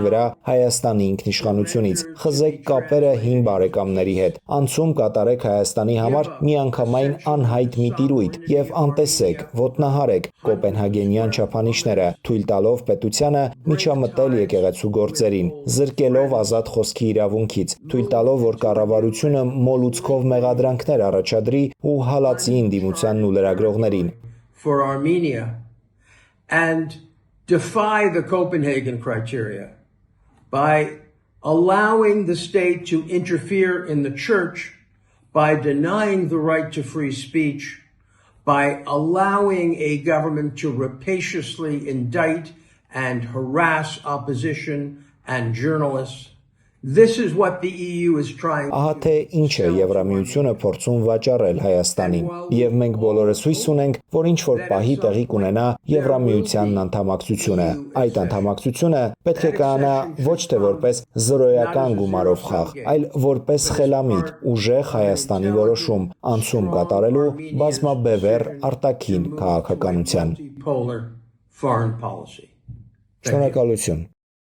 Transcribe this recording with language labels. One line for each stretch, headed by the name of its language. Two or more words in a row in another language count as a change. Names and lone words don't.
Armenian: վրա Հայաստանի ինքնիշխանությունից, խզեք կապերը հին բարեկամների հետ, անցում կատարեք Հայաստանի համար միանգամայն անհայտ մի տիրույթ եւ անտեսեք, ոտնահարեք կոպենհագենյան չափանիշները, թույլ տալով պետությանը միջամտել եկեղեցու գործերին, զրկելով ազատ խոսքի իրավունքից, թույլ տալով, որ կառավարությունը մոլուցքով մեղադրանքներ առաջադրի ու հալածի ինդիմությանն ու լրագրողներին։
English: For Armenia and defy the Copenhagen criteria by allowing the state to interfere in the church, by denying the right to free speech, by allowing a government to rapaciously indict and harass opposition and journalists. This is what the EU is trying.
Armenian: Ահա թե ինչ է Եվրամիությունը փորձում վաճառել Հայաստանին, եւ մենք բոլորս հույս ունենք, որ ինչ որ պահի տեղի կունենա Եվրամիությանն անդամակցությունը։ Այդ անդամակցությունը պետք է կայանա ոչ թե որպես զրոյական գումարով խաղ, այլ որպես խելամիտ, ուժեղ Հայաստանի որոշում, անցում կատարելու բազմաբևեռ արտաքին քաղաքականության։
English: Polar foreign policy.
Armenian: Շնորհակալություն։